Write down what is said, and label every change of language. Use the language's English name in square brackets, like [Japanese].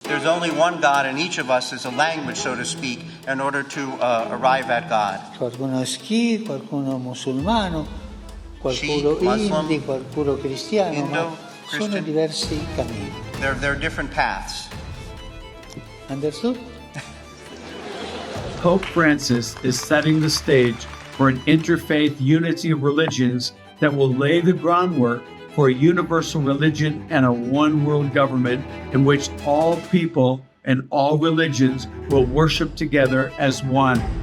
[English] there's only one God, and each of us is a language, so to speak, in order to arrive at God. [Italian] Qualcuno è Sikh, qualcuno musulmano, qualcuno [English] Sikh, Muslim, [Italian] Hindi, qualcuno cristiano, [English] Hindu, [Italian] ma sono [English] Christian. [Italian] diversi cammini. [English] There are different paths. Understood? Pope Francis is setting the stage for an interfaith unity of religions that will lay the groundwork for a universal religion and a one-world government in which all people and all religions will worship together as one.